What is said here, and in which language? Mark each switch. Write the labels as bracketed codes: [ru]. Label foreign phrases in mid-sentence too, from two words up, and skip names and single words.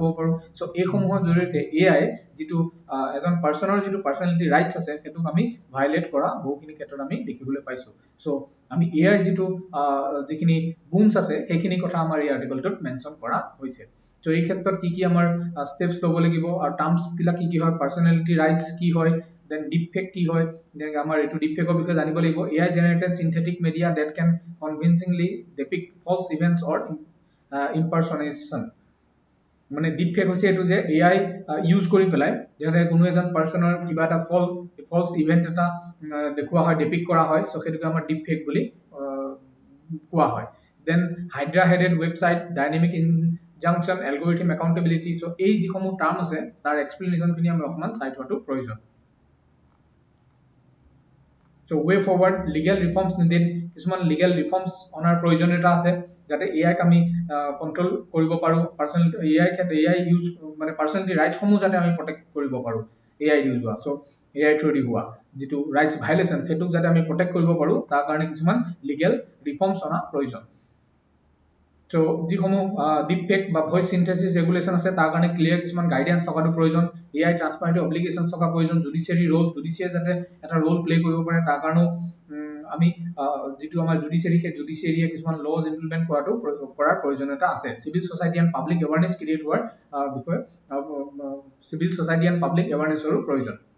[as] ক'ব পাৰো সো এই সমূহৰ জৰিয়তে এআই যেটো এজন পাৰ্সনৰ যেটো [en] personality rights [as] আছে হেতুক আমি ভায়োলেট কৰা বহুখিনি ক্ষেত্ৰত আমি দেখিবলৈ পাইছো সো আমি এআই যেটো যিখিনি গুণস আছে সেইখিনি কথা আমাৰ এই আৰ্টিকেলটোত মেনশ্যন কৰা হৈছে সো এই ক্ষেত্ৰত কি আমাৰ স্টেপস ল'ব লাগিব আৰু টাৰ্মস বিলাক কি হয় [en] personality rights [as] কি হয় then deepfake কি হয় then আমাৰ এটো deepfake বিষয়ে জানিব লাগিব [en] AI generated synthetic media that can convincingly depict false events or impersonation [as] মানে deepfake হৈছে এটো যে [en] AI use [as] কৰি পেলাই যেনে কোনো এজন পাৰ্সনৰ কিবা এটা [en] false event [as] এটা দেখুৱা হয় ডেপিক্ট কৰা হয় সো হেতুকে আমাৰ deepfake বুলি কোৱা হয় then [en] hydra headed website dynamic injunction algorithm accountability so [as] এই যিসমূহ টাৰ্ম আছে তাৰ এক্সপ্লেনেশন খিনি আমি অকমান চাই থোৱাটো প্ৰয়োজন [en] So way forward legal reforms needed [as] কিছুমান [en] legal reforms [as] অনাৰ প্ৰয়োজনীয়তা আছে যাতে AI আমি কন্ট্ৰোল কৰিব পাৰো [en] personal AI [as] ক্ষেত্ৰত [en] AI use [as] মানে [en] personality rights [as] সমূহ যাতে আমি প্ৰটেক্ট কৰিব পাৰো [en] AI use [as] হোৱা সো [en] AI through the [as] হোৱা যেটো [en] rights violation [as] হেতুক যাতে আমি প্ৰটেক্ট কৰিব পাৰো তাৰ কাৰণে কিছুমান [en] legal reforms [as] অনা প্ৰয়োজন So যিসমূহ ডিপফেক বা [en] voice synthesis regulation [as] আছে তাৰ কাৰণে ক্লিয়াৰ কিছুমান গাইডেন্স থকাটো প্ৰয়োজন [en] AI transparent obligation [as] থকা প্ৰয়োজন [en] judiciary role judiciary [as] যাতে এটা [en] role play [as] কৰিব পাৰে তাৰ কাৰণে আমি যেটো আমাৰ জুডিশিয়াৰিয়ে কিছুমান [en] laws implement [as] কৰাৰ প্ৰয়োজনীয়তা আছে [en] civil society and public awareness create [as] হোৱাৰ বিষয়ে [en] civil society and public [as] এৱাৰনেসৰো প্ৰয়োজন